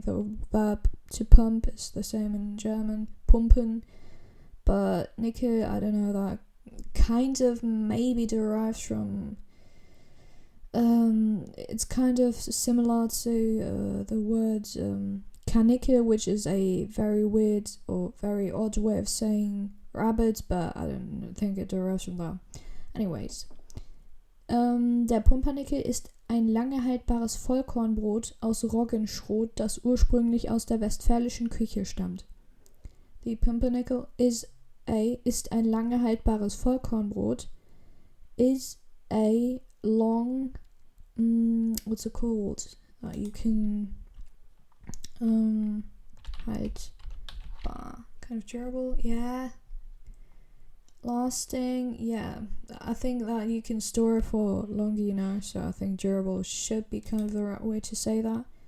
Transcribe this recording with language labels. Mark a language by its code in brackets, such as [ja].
[en] The verb to pump is the same in German, pumpen, but Nickel, I don't know, that kind of maybe derives from, it's kind of similar to the word Kanickel, which is a very weird or very odd way of saying rabbit, but I don't think it derives from that. [de] Anyways, der Pumpernickel ist ein lange haltbares Vollkornbrot aus Roggenschrot, das ursprünglich aus der westfälischen Küche stammt. The Pumpernickel ist ein lange haltbares Vollkornbrot. [en] Is a long, what's it called? You can haltbar, kind of durable, yeah. Lasting, yeah. I think that you can store it for longer, you know, so I think durable should be kind of the right way to say that.